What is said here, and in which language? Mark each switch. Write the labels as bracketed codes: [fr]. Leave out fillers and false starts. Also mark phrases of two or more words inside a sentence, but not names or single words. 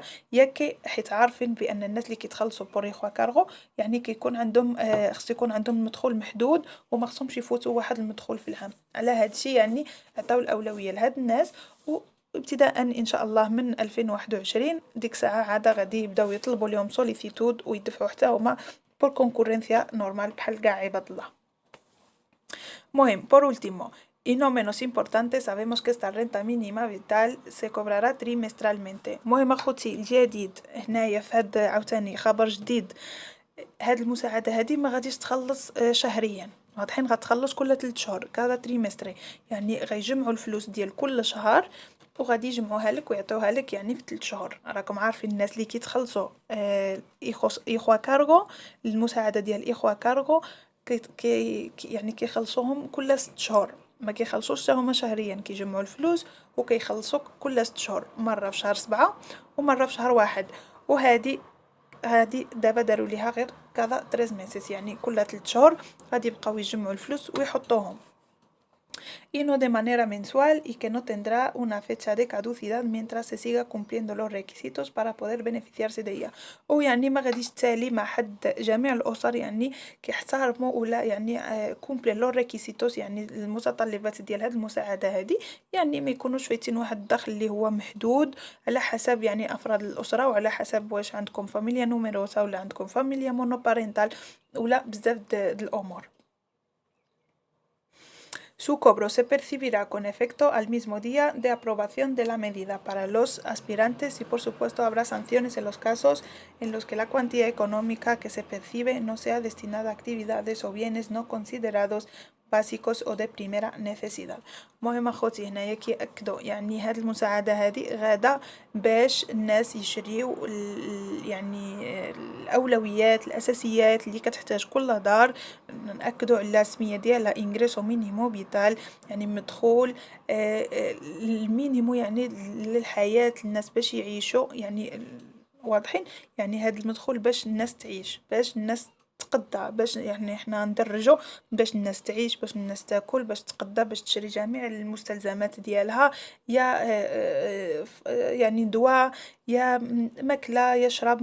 [ar] ياك حيت عارفين بان الناس اللي كيتخلصوا [es] por hijo a cargo [ar] يعني كيكون عندهم خص يكون عندهم مدخول محدود وما خصهمش يفوتوا واحد المدخول في العام. على هذا الشيء يعني عطاو الاولويه لهاد الناس، وابتداء ان شاء الله من 2021 ديك ساعه عاد غادي يبداو يطلبوا لهم سوليسيتود ويدفعوا حتى هما [es] por concurrencia normal [ar] بحال كاع عباد الله. [es] مهم por último y no menos importante sabemos que esta renta mínima vital se cobrará trimestralmente. [ar] مهم اخوتي الجديد هنايا في هاد عاوتاني خبر جديد، هاد المساعدة هادي ما غاديش تخلص شهريا، واضحين غتخلص كل 3 شهور كذا تريمستري، يعني غيجمعوا الفلوس ديال كل شهر وغادي يجمعوها لك ويعطوها لك يعني في 3 شهور. راكم عارفين الناس اللي كيتخلصوا [es] hijo a cargo, [ar] المساعدة ديال [es] hijo a cargo [ar] يعني كيخلصوهم كل 6 شهور، ما كيخلصوش حتى هما شهريا، كيجمعوا الفلوس وكيخلصوك كل 6 شهور، مرة في شهر 7 ومرة في شهر 1. وهادي دابا داروا ليها غير كذا 3 ميسيس، يعني كل 3 شهور غادي يبقاو يجمعوا الفلوس ويحطوهم [es] y no de manera mensual y que no tendrá una fecha de caducidad mientras se siga cumpliendo los requisitos para poder beneficiarse de ella. [ar] ويعني ما غاديش تسالي مع حد، جميع الأسر يعني كيحترموا ولا يعني [es] cumple los requisitos, [ar] يعني المتطلبات ديال هاد المساعدة هادي، يعني ما يكونوش فايتين واحد الدخل اللي هو محدود على حسب يعني أفراد الأسرة وعلى حسب واش عندكم [es] familia numerosa [ar] ولا عندكم [es] familia monoparental [ar] ولا بزاف الأمور. [es] Su cobro se percibirá con efecto al mismo día de aprobación de la medida para los aspirantes y por supuesto habrá sanciones en los casos en los que la cuantía económica que se percibe no sea destinada a actividades o bienes no considerados básicos o de primera necesidad. [ar] مهم اخوتي هنايا كيأكدوا يعني هاد المساعدة هادي غادا باش الناس يشريو يعني الأولويات الأساسيات اللي كتحتاج كل دار. نأكدوا على السمية ديالها [es] ingreso mínimo vital، [ar] يعني مدخول المينيمو يعني للحياة، الناس باش يعيشوا يعني واضحين، يعني هاد المدخول باش الناس تعيش، باش الناس تقدى، باش يعني احنا ندرجوا باش الناس تعيش، باش الناس تاكل، باش تقدى، باش تشري جميع المستلزمات ديالها، يا يعني دواء، يا ماكله، يا شراب.